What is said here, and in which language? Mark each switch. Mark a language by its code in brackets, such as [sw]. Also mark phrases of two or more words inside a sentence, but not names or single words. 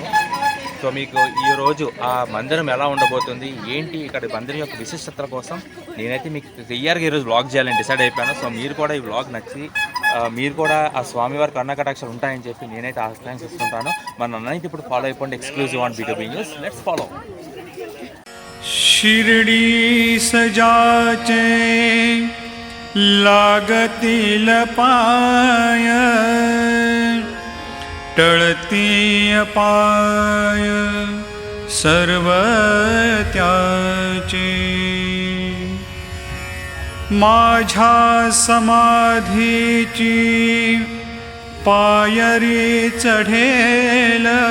[te] సో మీకు ఈరోజు ఆ మందిరం ఎలా ఉండబోతుంది ఏంటి ఇక్కడ మందిరం యొక్క విశిష్టతల కోసం నేనైతే మీకు క్లియర్గా ఈరోజు వ్లాగ్ చేయాలని డిసైడ్ అయిపోయాను. సో మీరు కూడా ఈ వ్లాగ్ నచ్చి మీరు కూడా ఆ స్వామివారి కర్ణకటాక్షలు ఉంటాయని చెప్పి నేనైతే ఆకాంక్షిస్తుంటాను. మన నన్నైతే ఇప్పుడు ఫాలో అయిపోండి [en] exclusive on [te] బీటూబీ న్యూస్. [en] let's follow. [mr] शिरडी सजाचे लागतील पाय टळती पाय सर्व त्याचे माझ्या समाधीची पायरी चढेल